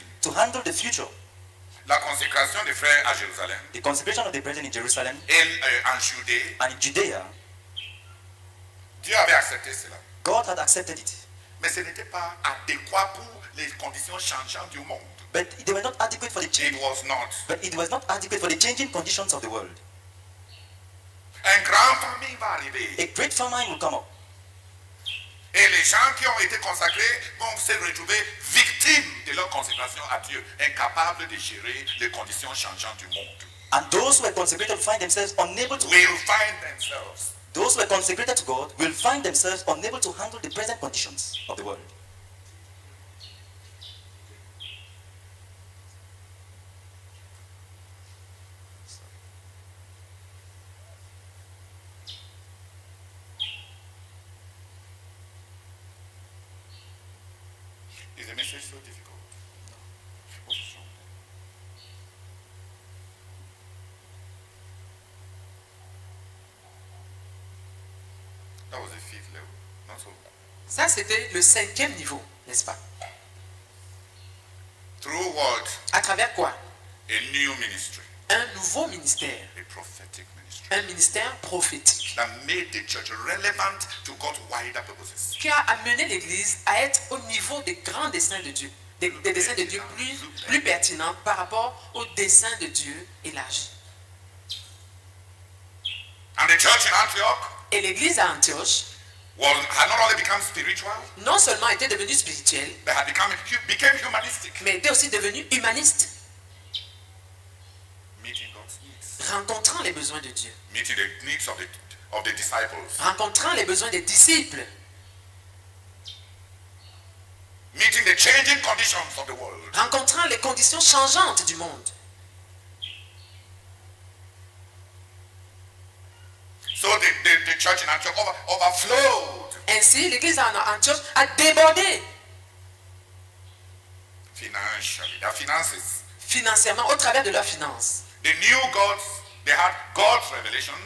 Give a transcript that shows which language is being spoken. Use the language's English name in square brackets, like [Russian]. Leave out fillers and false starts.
[English] to handle the future. [French] La consécration des frères à Jérusalem [English] The consecration of the brethren in Jerusalem [French] et en Judée, [English] and in Judea, [French] Dieu avait accepté cela. [English] God had accepted it. [French] Mais ce n'était pas adéquat pour les conditions changeantes du monde. [English] But they were not adequate for the It change. was not. But it was not adequate for the changing conditions of the world. [French] Un grand famine va arriver. [English] A great famine will come up. [French] Et les gens qui ont été consacrés vont se retrouver victimes de leur consécration à Dieu, incapables de gérer les conditions changeantes du monde. [English] And those who were consecrated find themselves unable to. Will find themselves Those who were consecrated to God will find themselves unable to handle the present conditions of the world. Is the message so difficult? What's wrong? That was the fifth level. Not so bad. [French] Ça, c'était le 5e niveau, n'est-ce pas? [English] Through what? [French] À travers quoi? [English] A new ministry. [French] Un nouveau ministère. [English] A prophetic ministry. [French] Un ministère prophétique [English] That made the church relevant to God's wider purposes. [French] qui a amené l'Église à être au niveau des grands desseins de Dieu. Des desseins de Dieu plus pertinents par rapport aux desseins de Dieu élargis. [English] And the church in Antioch [French] Et l'Église à Antioche, [English] had not only become spiritual, [French] non seulement était devenue spirituelle, [English] but had became humanistic. [French] mais était aussi devenue humaniste, [English] Meeting God's needs. [French] rencontrant les besoins de Dieu, [English] Meeting the needs of the disciples. [French] rencontrant les besoins des disciples, [English] Meeting the changing conditions of the world. [French] rencontrant les conditions changeantes du monde. [English] So the church in Antioch overflowed [French] Ainsi, l'Église à Antioche a débordé [English] financially. Their finances. [French] financièrement au travers de leurs finances. [English] They knew they had God's revelation,